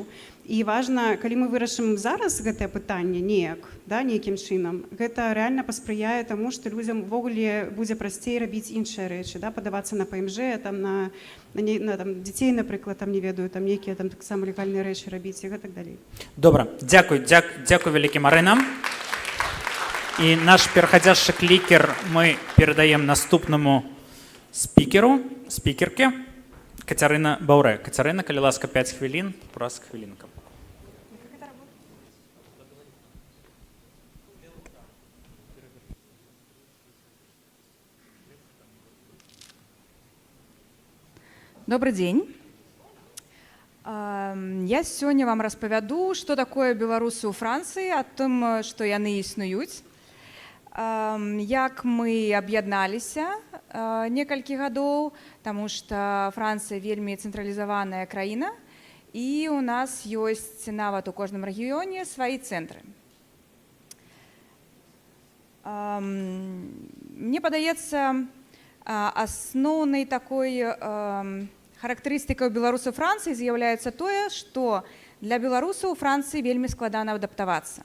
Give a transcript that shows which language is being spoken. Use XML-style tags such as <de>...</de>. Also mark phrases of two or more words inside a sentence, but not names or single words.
<be>І важна, калі мы вырашым зараз гэтае пытанне неяк, да, нейкім чынам, гэта рэальна паспрыяе таму, што людзям увогуле будзе прасцей рабіць іншыя рэчы, да, падавацца на ПМЖ, там, на там, дзяцей, напрыклад, там, не ведаю, там нейкія там таксама легальныя рэчы рабіць і гэтак далей. Добра, дзякуй вялікі, Марына. І наш пераходящий клікер мы перадаем наступнаму спікерке Кацярына Баўрэ. Кацярына, калі ласка, 5 хвілін, праз хвілінка.</be> <ru>Добрый день. Я сегодня вам распавяду, что такое беларусы ў Францыі, о том,</ru> <be>што яны існуюць. Як мы аб'ядналіся некалькі гадоў, таму што Францыя вельмі цэнтралізаваная краіна, і у нас ёсць нават у кожным рэгіёне свае цэнтры. Мне падаецца, асноўнай такой характарыстыкай беларусаў Францыі з'яўляецца тое, што для беларусаў у Францыі вельмі складана адаптавацца.</be>